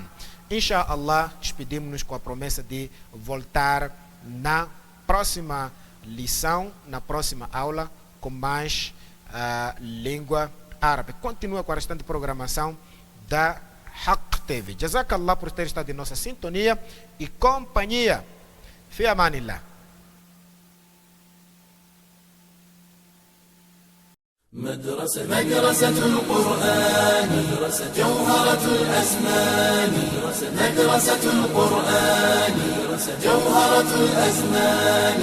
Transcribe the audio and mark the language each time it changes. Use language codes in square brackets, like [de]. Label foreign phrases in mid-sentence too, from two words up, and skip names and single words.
[pt] Inshallah, despedimos-nos com a promessa de voltar na próxima lição, na próxima aula, com mais língua árabe. Continua com a restante programação da Haq TV. Jazakallah por ter estado em nossa sintonia e companhia. [ar] في أمان الله. مدرسة القرآن جوهرة الأزمان. مدرسة القرآن جوهرة الأزمان.